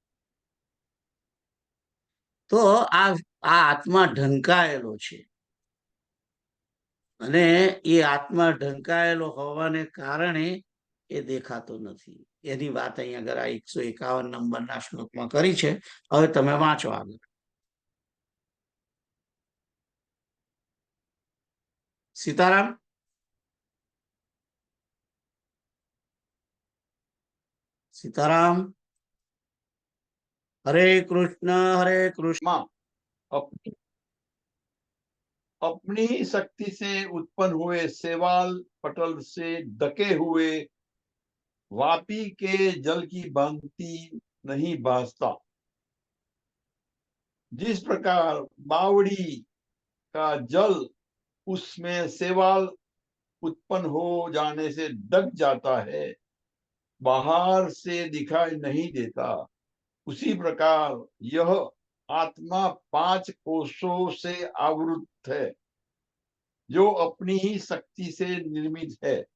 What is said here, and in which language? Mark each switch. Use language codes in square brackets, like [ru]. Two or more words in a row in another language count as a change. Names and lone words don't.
[gu] તો આ આત્મા ઢંકાયેલો છે, અને એ આત્મા ઢંકાયેલો હોવાને કારણે એ દેખાતો નથી. એની વાત અહીંયા આગળ 151 નંબરના શ્લોકમાં કરી છે. હવે તમે વાંચો આગળ. સીતારામ. [hi] सीताराम. हरे कृष्ण हरे कृष्ण. अपनी शक्ति से उत्पन्न हुए सेवाल पटल से ढके हुए वापी के जल की भांति नहीं भासता। जिस प्रकार बावड़ी का जल उसमें सेवाल उत्पन्न हो जाने से ढक जाता है, बाहर से दिखाई नहीं देता, उसी प्रकार यह आत्मा 5 कोषों से आवृत है, जो अपनी ही शक्ति से निर्मित है।